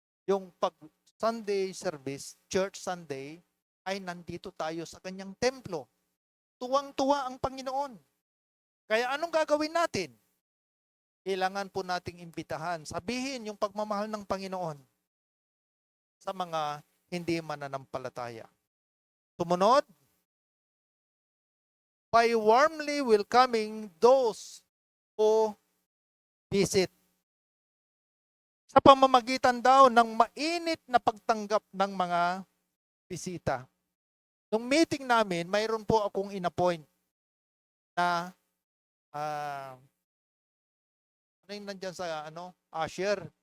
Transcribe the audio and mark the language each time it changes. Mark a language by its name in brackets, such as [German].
[Filipino] Yung pag Sunday service, church Sunday, ay nandito tayo sa kanyang templo. Tuwang-tuwa ang Panginoon. Kaya anong gagawin natin? Kailangan po nating imbitahan, sabihin yung pagmamahal ng Panginoon sa mga hindi mananampalataya. Sumunod, [English] by warmly welcoming those who visit. [Filipino] Sa pamamagitan daw ng mainit na pagtanggap ng mga bisita. Nung meeting namin, mayroon po akong in-appoint na ano yung nandyan sa usher.